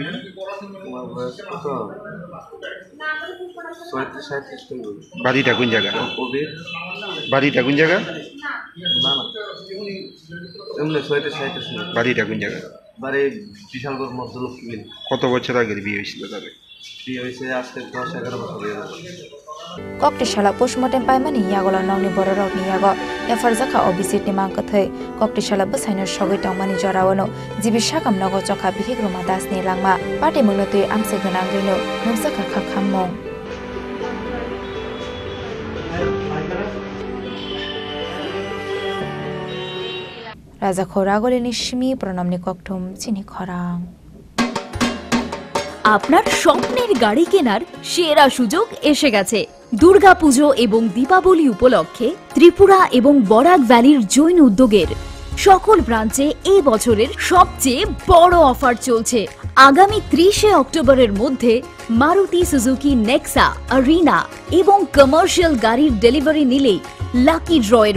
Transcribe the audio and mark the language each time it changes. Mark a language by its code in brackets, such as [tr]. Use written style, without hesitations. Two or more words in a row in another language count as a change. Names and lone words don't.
[bn] তোমার বয়স কত? 37-37। বাড়িটা কোন জায়গা? কবির। বাড়িটা কোন জায়গা? না এমনি 37-37। বাড়িটা কোন জায়গা? বাড়ি বিশালগড় মধ্যলক্ষ্মী। কত বছর আগের বিয়ে হয়েছিল তাদের? বিয়ে হয়েছে আজকে 10-11 বছর হয়ে গেল। [trp] Koktishala postmortem paimani yagola nongni bororok ni yago efarjaka obisit ni mangkathai koktishala basaino sogoi tongmani jorawano jibi sakam nago chokha bihigroma das ni langma pati munotui amse ganangino nungsaka khakhammong Raja khoragole ni shimi pranamni kokthum chini khorang [bn] আপনার স্বপ্নের গাড়ি কেনার সেরা সুযোগ এসে গেছে দুর্গাপুজো এবং দীপাবলি উপলক্ষে ত্রিপুরা এবং বরাক ভ্যালির জৈন উদ্যোগের সকল ব্রাঞ্চে এই বছরের সবচেয়ে বড় অফার চলছে আগামী 30 অক্টোবরের মধ্যে মারুতি সুজুকি নেক্সা আরিনা এবং কমার্শিয়াল গাড়ির ডেলিভারি নিলেই [en] lucky draw